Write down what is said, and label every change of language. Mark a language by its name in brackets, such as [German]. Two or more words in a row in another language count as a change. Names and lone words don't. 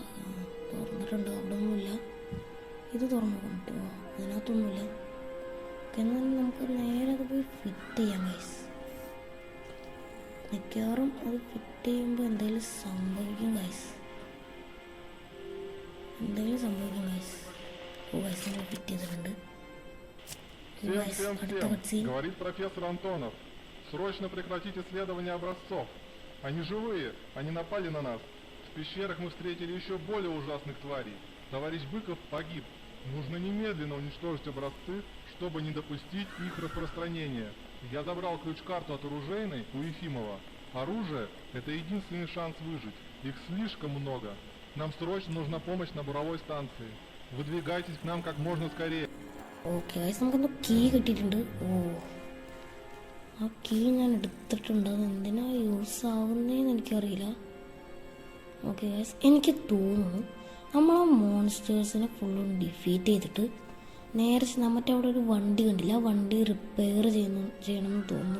[Malayalam] തുറന്നിട്ടുണ്ട്. അവിടെ ഒന്നുമില്ല. ഇത് തുറന്നു നോക്കാൻ പറ്റുമോ? അതിനകത്തൊന്നുമില്ല. എന്നാൽ നമുക്ക് നേരെ അത് പോയി ഫിറ്റ് ചെയ്യാം ഗൈസ്. മിക്കവാറും അത് ഫിറ്റ് ചെയ്യുമ്പോൾ എന്തെങ്കിലും സംഭവിക്കും ഗൈസ്. ഓ ഗൈസ്, നമ്മൾ ഫിറ്റ് ചെയ്തിട്ടുണ്ട്. [Russian] Говорит профессор Антонов. Срочно прекратить исследование образцов. Они живые, они напали на нас. В пещерах мы встретили еще более ужасных тварей. Товарищ Быков погиб. Нужно немедленно уничтожить образцы, чтобы не допустить их распространения. Я забрал ключ-карту от оружейной у Ефимова. Оружие – это единственный шанс выжить. Их слишком много. Нам срочно нужна помощь на буровой станции. Выдвигайтесь к нам как можно скорее. [Malayalam] ഓക്കെ ഗൈസ്, നമുക്കെന്തോ കീ കിട്ടിയിട്ടുണ്ട്. ഓ, ആ കീ ഞാൻ എടുത്തിട്ടുണ്ട്. അത് എന്തിനാ യൂസ് ആവുന്നതെന്ന് എനിക്കറിയില്ല. ഓക്കെ ഗൈസ്, എനിക്ക് തോന്നുന്നു നമ്മൾ ആ മോൺസ്റ്റേഴ്സിനെ ഫുള്ളും ഡിഫീറ്റ് ചെയ്തിട്ട് നേരെ മറ്റേ അവിടെ ഒരു വണ്ടി കണ്ടില്ല, ആ വണ്ടി റിപ്പയർ ചെയ്യണമെന്ന് തോന്നുന്നു.